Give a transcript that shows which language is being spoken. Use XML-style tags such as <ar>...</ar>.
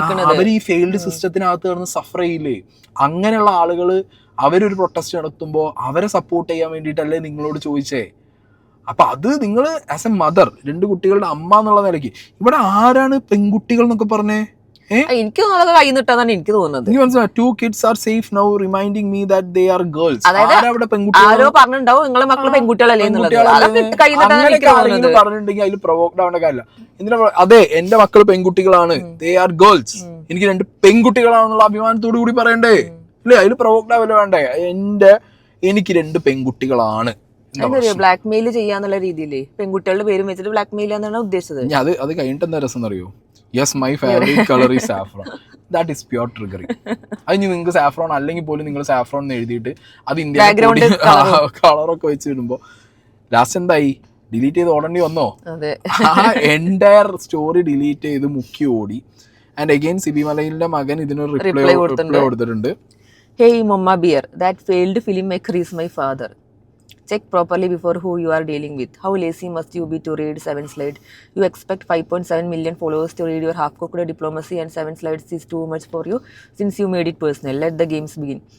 <ml>അവർ ഈ ഫെയിൽഡ് സിസ്റ്റത്തിനകത്ത് കിടന്ന് സഫർ ചെയ്യില്ലേ? അങ്ങനെയുള്ള ആളുകൾ അവരൊരു പ്രൊട്ടസ്റ്റ് നടത്തുമ്പോൾ അവരെ സപ്പോർട്ട് ചെയ്യാൻ വേണ്ടിയിട്ടല്ലേ നിങ്ങളോട് ചോദിച്ചേ. അപ്പൊ അത് നിങ്ങൾ</ml> <en>as a mother,</en> <ml>2 കുട്ടികളുടെ അമ്മ എന്നുള്ള നിലയ്ക്ക് ഇവിടെ ആരാണ് പെൺകുട്ടികൾ എന്നൊക്കെ പറഞ്ഞേ? എനിക്ക് കൈന്നിട്ടാണ് എനിക്ക് തോന്നുന്നത്.</ml> <en>2 kids are safe now, reminding me that they are girls.</en> <ml>ആരോ പറഞ്ഞിട്ടുണ്ടാവും നിങ്ങളെ മക്കള് പെൺകുട്ടികളല്ലേ പറഞ്ഞിട്ടുണ്ടെങ്കിൽ അതിൽ പ്രൊവോക്ഡ് ആവേണ്ട കാര്യമില്ല. എന്തിനാ അതെ എന്റെ മക്കള് പെൺകുട്ടികളാണ്,</ml> <en>they are girls,</en> <ml>എനിക്ക് 2 പെൺകുട്ടികളാണെന്നുള്ള അഭിമാനത്തോടു കൂടി പറയണ്ടേ? ഇല്ലേ? അതിൽ പ്രൊവോക്ഡ് ആവല്ലോ വേണ്ടേ? എനിക്ക് 2 പെൺകുട്ടികളാണ്. ബ്ലാക്ക് മെയിൽ ചെയ്യാന്നുള്ള രീതിയില് പെൺകുട്ടികളുടെ പേരും വെച്ചിട്ട് ബ്ലാക്ക് മെയിൽ എന്നാണ് ഉദ്ദേശിച്ചത്. അത് കഴിഞ്ഞിട്ട് എന്താ രസം എന്നറിയോ?</ml> <en>Yes my favourite colour is saffron. That is pure triggering.</en> <ml>അത് നിങ്ങൾക്ക് സാഫ്രോൺ അല്ലെങ്കിൽ പോലും നിങ്ങൾ സാഫ്രോൺ എന്ന് എഴുതിയിട്ട് അത് ഇന്ത്യ കളറൊക്കെ വെച്ച് ഇടുമ്പോ ലാസ്റ്റ് എന്തായി? ഡിലീറ്റ് ചെയ്ത് ഓടേണ്ടി വന്നോ? ആ എൻറ്റയർ സ്റ്റോറി ഡിലീറ്റ് ചെയ്ത് മുക്കി ഓടി. ആൻഡ് അഗെയിൻ സിബി മലയിലിന്റെ മകൻ ഇതിനൊരു റിപ്ലൈ കൊടുത്തിട്ടുണ്ട്.</ml> <en>Hey Mama Bear, that failed filmmaker is my father. Check properly before who you are dealing with. How lazy must you be to read 7 slides? You expect 5.7 million followers to read your half-cooked diplomacy, and 7 slides is too much for you since you made it personal. Let the games begin.</en>